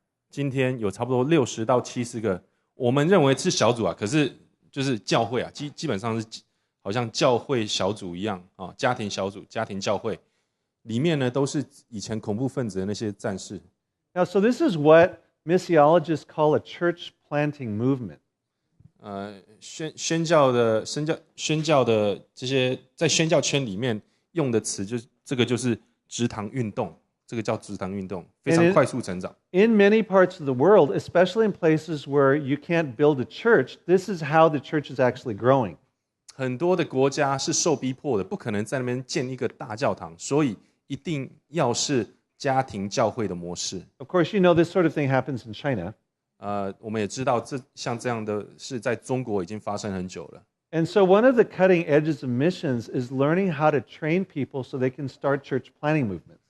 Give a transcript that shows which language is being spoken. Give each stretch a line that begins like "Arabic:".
Chinese: 今天有差不多60到70个，我们认为是小组啊，可是就是教会啊，基本上是好像教会小组一样啊，家庭小组、家庭教会里面呢，都是以前恐怖分子的那些战士。
English: Now, so this is what missiologists call a church planting movement.
Chinese: 宣教的这些在宣教圈里面用的词，这个就是植堂运动，这个叫植堂运动，非常快速成长。
English: In many parts of the world, especially in places where you can't build a church, this is how the church is actually growing.
Chinese: 很多的国家是受逼迫的，不可能在那边建一个大教堂，所以一定要是家庭教会的模式。
English: Of course, you know this sort of thing happens in China.
Chinese: 我们也知道像这样的事在中国已经发生很久了。
English: And so one of the cutting edges of missions is learning how to train people so they can start church planting movements.